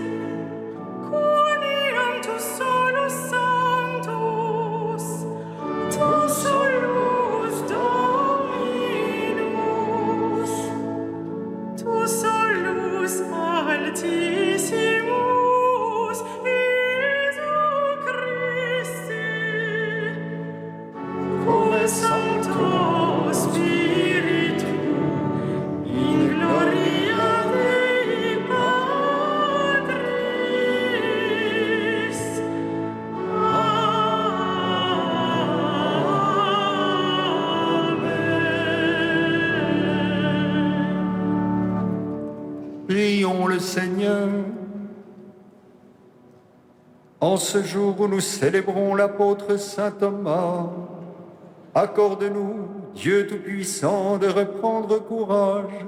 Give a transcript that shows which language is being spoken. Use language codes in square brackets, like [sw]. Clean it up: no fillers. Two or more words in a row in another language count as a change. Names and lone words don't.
[la] Quoniam tu solus sanctus, tu solus Dominus, tu solus altissimus, Iesu Christe, come Sancto Spiritu, in gloria Dei Patris. Amen. [fr] Prions le Seigneur. En ce jour où nous célébrons l'apôtre Saint Thomas, accorde-nous, Dieu Tout-Puissant, de reprendre courage.